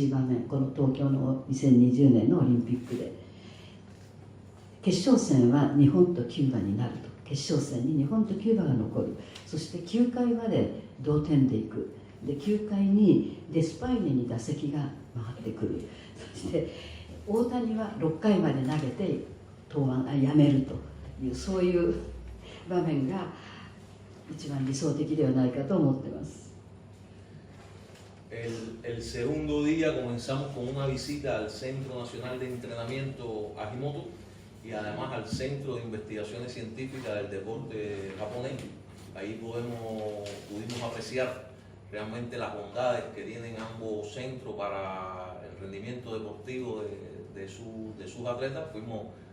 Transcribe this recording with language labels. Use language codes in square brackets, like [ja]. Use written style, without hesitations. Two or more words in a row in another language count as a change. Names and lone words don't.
[ja] い場面、この東京の2020年のオリンピックで決勝戦は日本とキューバになると、決勝戦に日本とキューバが残る、そして9回まで同点でいく、で9回にデスパイネに打席が回ってくる、そして大谷は6回まで投げてやめるという、そういう場面が一番理想的ではないかと思っています。 [es] El segundo día comenzamos con una visita al Centro Nacional de Entrenamiento Ajimoto y además al Centro de Investigaciones Científicas del Deporte Japonés. Ahí pudimos apreciar realmente las bondades que tienen ambos centros para el rendimiento deportivo de sus atletas.